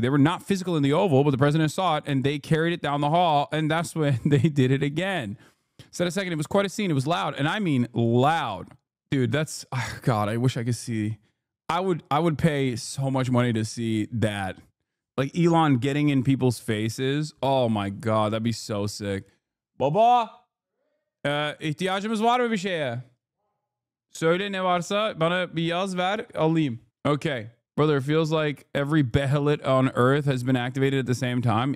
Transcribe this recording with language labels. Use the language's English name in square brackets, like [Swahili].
[English] They were not physical in the Oval, but the president saw it, and they carried it down the hall, and that's when they did it again. Said a second, it was quite a scene. It was loud, and I mean loud. Dude, that's, oh God, I wish I could see. I would pay so much money to see that. Like Elon getting in people's faces. Oh my God, that'd be so sick. [Turkish] Baba, ihtiyacımız var mı bir şeye? Söyle ne varsa bana bir yaz ver alayım. [English] Okay, brother, it feels like every behelit on Earth has been activated at the same time.